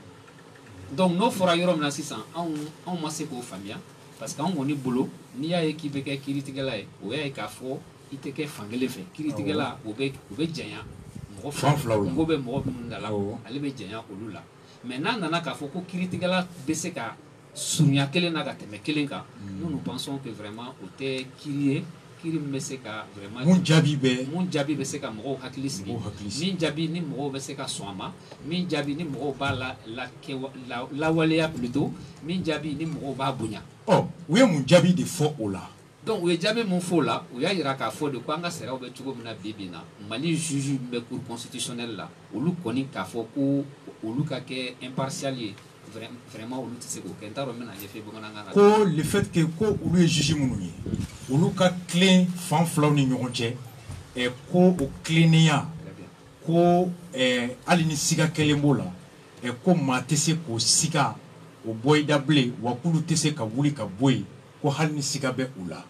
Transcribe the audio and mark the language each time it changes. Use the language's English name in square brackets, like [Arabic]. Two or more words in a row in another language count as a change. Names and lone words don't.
[Bambara] donc n'o fɔra yɔrɔ min na sisan anw ma se k'o faamuya parce que anw kɔni bolo n'i y'a ye k'i bɛ kɛ kiiritigɛla ye o y'a ye k'a fɔ i tɛ kɛ fankelen fɛ kiiritigɛla o bɛ janya mɔgɔ bɛ mɔgɔ minnu da la ale bɛ janya olu la mais n'a nana k'a fɔ ko kiiritigɛla bɛ se ka surunya kelen na ka tɛmɛ kelen kan [French] nous pensons que vraiment [Bambara] o tɛ kiiri ye kiiri min bɛ se ka vraiment mun jaabi bɛ se ka mɔgɔw hakili sigi min jaabi ni mɔgɔw bɛ se ka sɔn a ma min jaabi ni mɔgɔw b'a lawaleya plutôt min jaabi ni mɔgɔw b'a bonya u ye mun jaabi de fɔ o la donc u ye jaabi mun fɔ o la u y'a yira k'a fɔ de ko an ka sariyaw bɛ cogo min na bi bi in na Mali juge bɛ [French] cour constitutionnelle [Bambara] la olu kɔni k'a fɔ ko olu ka kɛ impartial ye vraiment olu tɛ se k'o kɛ n t'a dɔn n bɛna ɲɛfɔ bamanankan na ko [French] le fait que [Bambara] ko olu ye juge minnu ye olu ka tilen fan filaw ni ɲɔgɔn cɛ ko o tilennenya ko hali ni siga kelen b'o la ko maa tɛ se k'o siga o bɔ i da bilen wa k'olu tɛ se ka wuli ka bɔ yen ko hali ni siga bɛ u la